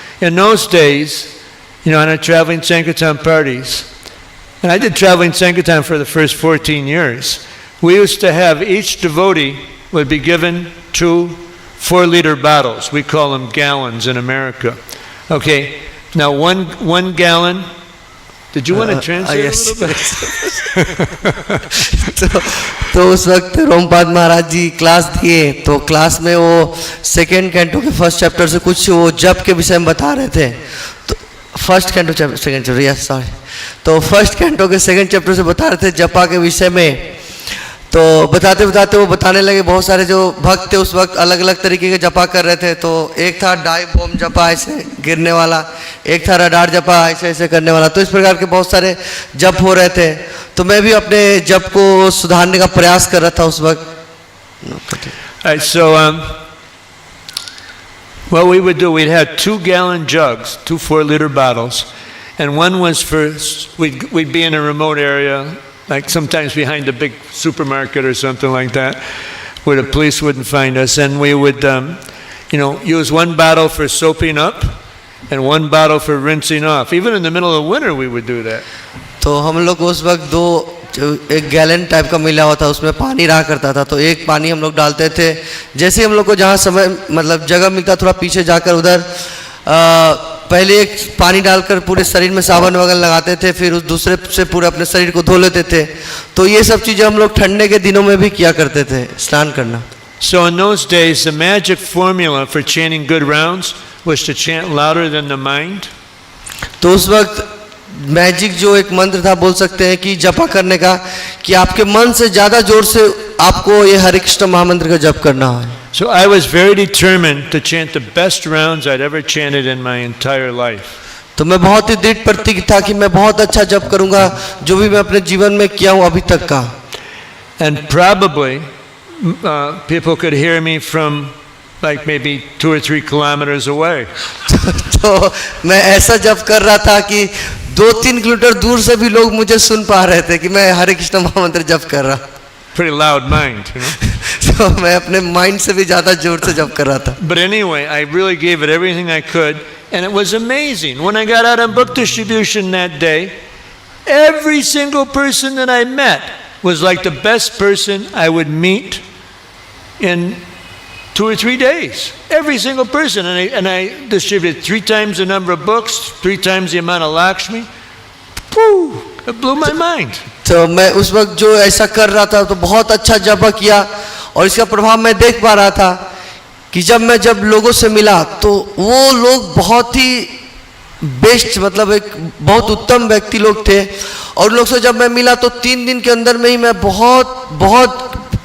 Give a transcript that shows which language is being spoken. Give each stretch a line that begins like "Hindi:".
English: In those days, on our traveling Sankirtan parties, and I did traveling Sankirtan for the first 14 years, we used to have each devotee would be given 2 4-liter bottles. We call them gallons in America. Okay, now one gallon. Did you want to translate yes. a little bit?
Hindi: तो उस वक्त रोमपाद महाराज जी class दिए, तो class में वो second canto के first chapter से कुछ वो जप के विषय में बता रहे थे। तो first canto second chapter,
English: yes sorry,
Hindi: तो फर्स्ट कैंटो के सेकेंड चैप्टर से बता रहे थे जपा के विषय में। तो बताते बताते वो बताने लगे बहुत सारे जो भक्त थे उस वक्त अलग अलग तरीके के जपा कर रहे थे। तो एक था डाइव बॉम्ब जपा ऐसे गिरने वाला, एक था रडार जपा ऐसे ऐसे करने वाला। तो इस प्रकार के बहुत सारे जप हो रहे थे। तो मैं भी अपने जप को सुधारने का प्रयास कर रहा था उस वक्त।
English: So what we would do, we'd have 2-gallon jugs, 2 4-liter bottles, and one was for we'd be in a remote area, like sometimes behind a big supermarket or something like that, where the police wouldn't find us. And we would, use one bottle for soaping up and one bottle for rinsing off. Even in the middle of winter, we would do that.
Hindi: तो हम लोग उस वक्त 1 gallon type का मिला हुआ था, उसमें पानी रहा करता था। तो एक पानी हम लोग डालते थे, जैसे हम लोग को जहाँ समय मतलब जगह मिलता थोड़ा पीछे जाकर उधर पहले एक पानी डालकर पूरे शरीर में साबुन वगैरह लगाते थे, फिर उस दूसरे से पूरे अपने शरीर को धो लेते थे। तो ये सब चीज़ें हम लोग ठंडे के दिनों में भी किया करते थे, स्नान करना।
English: So in those days, the magic formula for chanting good rounds was to chant louder than the mind.
Hindi: तो उस वक्त मैजिक जो एक मंत्र था बोल सकते हैं कि जपा करने का, कि आपके मन से ज़्यादा जोर से आपको ये हरे कृष्ण महामंत्र का जप करना है।
English: So I was very determined to chant the best rounds I'd ever chanted in my entire life.
Hindi: तो मैं बहुत ही दृढ़ प्रतिज्ञ था कि मैं बहुत अच्छा जप करूंगा जो भी मैं अपने जीवन में किया हूं अभी तक का।
English: And probably people could hear me from like maybe 2 or 3 kilometers away.
Hindi: तो मैं ऐसा जप कर रहा था कि 2-3 किलोमीटर दूर से भी लोग मुझे सुन पा रहे थे कि मैं हरे कृष्ण महामंत्र जप कर रहा।
English: Pretty loud mind,
Hindi: तो मैं अपने माइंड से भी ज्यादा जोर से जप कर रहा था।
English: But anyway, I really gave it everything I could, and it was amazing. When I got out on book distribution that day, every single person that I met was like the best person I would meet in 2 or 3 days. Every single person, and I distributed 3 times the number of books, 3 times the amount of Lakshmi. Woo! It blew my mind.
Hindi: तो मैं उस वक्त जो ऐसा कर रहा था तो बहुत अच्छा जप किया, और इसका प्रभाव मैं देख पा रहा था कि जब लोगों से मिला तो वो लोग बहुत ही बेस्ट, मतलब एक बहुत उत्तम व्यक्ति लोग थे। और लोग से जब मैं मिला तो 3 दिन के अंदर में ही मैं बहुत